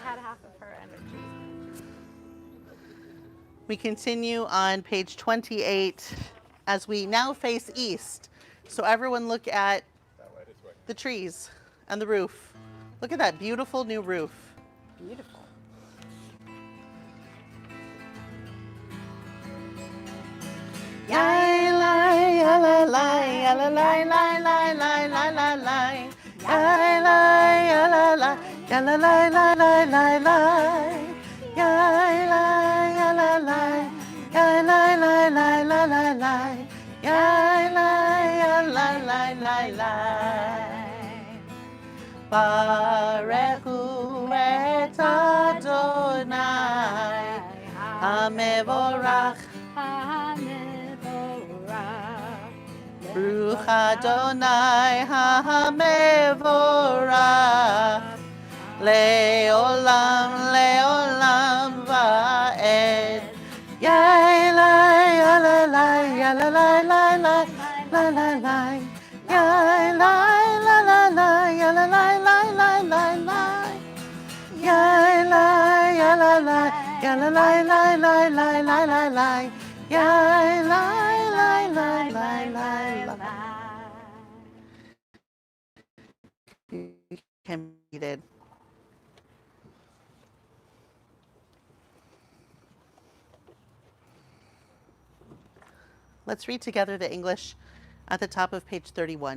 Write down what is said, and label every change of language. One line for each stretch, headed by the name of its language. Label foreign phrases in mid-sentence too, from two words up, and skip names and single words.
English: I had half of her energy. We continue on page 28 as we now face east. So everyone look at the trees and the roof. Look at that beautiful new roof. Beautiful. Yai lai ya la lai ya la lai lai lai lai lai lai lai. Yai lai ya la lai ya la lai lai lai lai lai. Yai lai ya la lai yai lai lai lai lai lai lai. Yai lai ya lai lai lai lai.
Hebrew: ברכו את אדוני המבורך ברוך אדוני המבורך לעולם לעולם ועד Yai lai ya la lai ya la lai lai lai lai lai lai Yai lai la la lai ya la lai lai lai lai lai Yai lai ya la lai ya la lai lai lai lai lai lai lai Yai lai lai lai lai lai lai.
English: You can read it. Let's read together the English at the top of page 31.